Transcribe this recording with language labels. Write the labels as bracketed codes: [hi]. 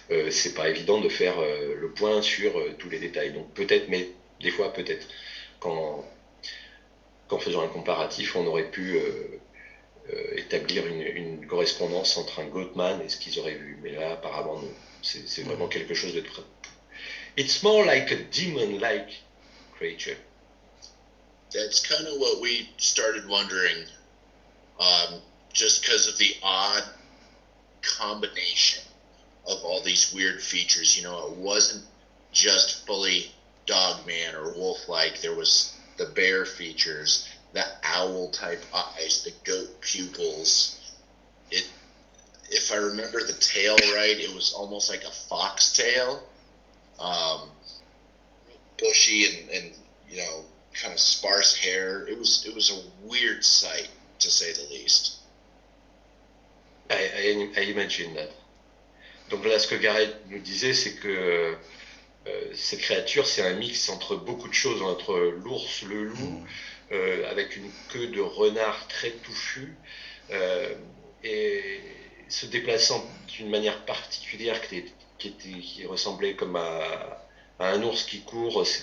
[fr] C'est pas évident de faire le point sur tous les détails. Donc peut-être, mais des fois peut-être, qu'en faisant un comparatif, on aurait pu établir une correspondance entre un Goatman et ce qu'ils auraient vu. Mais là, apparemment, non. C'est vraiment quelque chose de très... [en] It's more like a demon-like creature. That's kind of what we started wondering, just because of the odd combination of all these weird features. You know, it wasn't just fully dog-man or wolf-like. There was the bear features, the owl-type eyes, the goat pupils. If I remember the tail right, it was almost like a fox tail. Bushy and you know, kind of sparse hair. It was a weird sight, to say the least. I imagine that. [fr] Donc là, ce que Gareth nous disait, c'est que cette créature, c'est un mix entre beaucoup de choses, entre l'ours, le loup, avec une queue de renard très touffue, et se déplaçant d'une manière particulière qui ressemblait comme à un ours qui court.